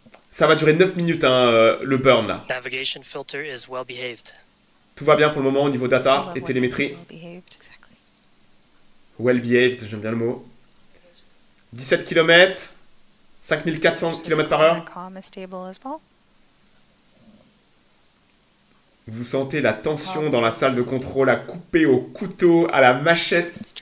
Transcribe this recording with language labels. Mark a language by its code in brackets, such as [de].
[fr] Ça va durer 9 minutes, hein, le burn là. [en] Navigation filter is well behaved. [fr] Tout va bien pour le moment au niveau data et télémétrie. [en] Well behaved, [fr] j'aime bien le mot. 17 km, 5400 km/h. Vous sentez la tension dans la salle de contrôle à couper au couteau, à la machette.